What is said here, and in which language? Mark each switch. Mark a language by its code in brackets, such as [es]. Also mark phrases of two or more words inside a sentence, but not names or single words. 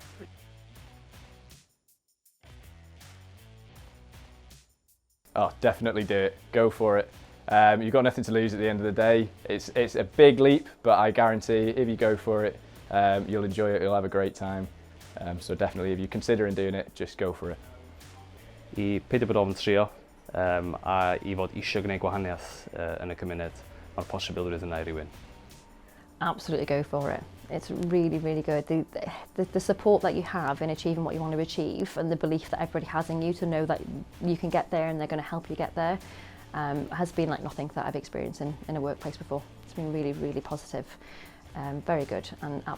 [en] Oh, definitely do it. Go for it. You've got nothing to lose at the end of the day. It's a big leap, but I guarantee if you go for it, you'll enjoy it, you'll have a great time. So definitely, if you're considering doing it, just go for it. [cy] I peidio bod ofn trio, a I fod eisiau gwneud gwahaniaeth yn y cymuned, mae'r posibilrwydd yna I rywun. [en] Absolutely go for it. It's really, really good. The support that you have in achieving what you want to achieve, and the belief that everybody has in you to know that you can get there and they're going to help you get there, has been like nothing that I've experienced in a workplace before. It's been really, really positive. Very good, and absolutely go for it.